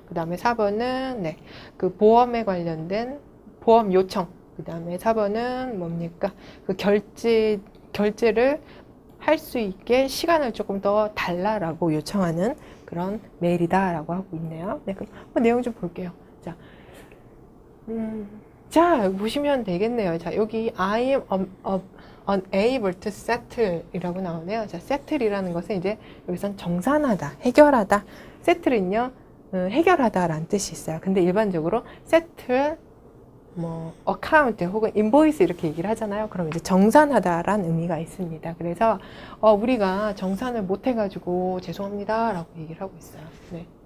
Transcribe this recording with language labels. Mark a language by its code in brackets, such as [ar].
[ko] 그 다음에 4번은 그 보험에 관련된 보험 요청, 그 다음에 4번은 뭡니까? 그 결제를 할 수 있게 시간을 조금 더 달라라고 요청하는 그런 메일이다라고 하고 있네요. 네, 그럼 한번 내용 좀 볼게요. 자, 보시면 되겠네요. 자, 여기 [en] I am unable to settle [ko] 이라고 나오네요. 자, settle이라는 것은 이제 여기선 정산하다, 해결하다. settle은요, 해결하다 라는 뜻이 있어요. 근데 일반적으로 settle, account 혹은 invoice 이렇게 얘기를 하잖아요. 그럼 이제 정산하다 라는 의미가 있습니다. 그래서 우리가 정산을 못 해가지고 죄송합니다 라고 얘기를 하고 있어요. 네.